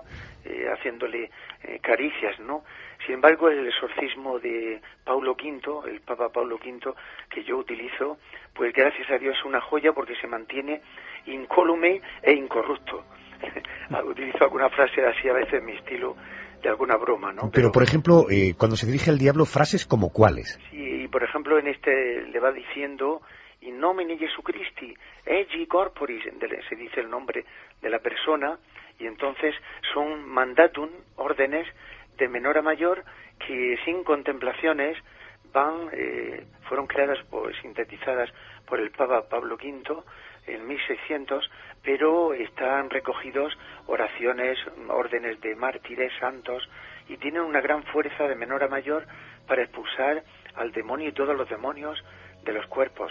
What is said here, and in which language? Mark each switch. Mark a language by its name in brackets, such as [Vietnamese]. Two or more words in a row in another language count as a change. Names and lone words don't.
[Spanish] Haciéndole caricias, ¿no? Sin embargo, el exorcismo de Paulo V, el Papa Paulo V, que yo utilizo, pues gracias a Dios es una joya, porque se mantiene incólume e incorrupto. Utilizo alguna frase así a veces en mi estilo, de alguna broma, ¿no? Pero por ejemplo, cuando se dirige al diablo, frases como ¿cuáles? Sí, por ejemplo, en este le va diciendo: [Latin] in nomine Jesu Christi, egi corporis, [Spanish] se dice el nombre de la persona, y entonces son mandatum, órdenes de menor a mayor, que sin contemplaciones fueron creadas, sintetizadas por el Papa Pablo V en 1600, pero están recogidos oraciones, órdenes de mártires, santos, y tienen una gran fuerza de menor a mayor para expulsar al demonio y todos los demonios de los cuerpos.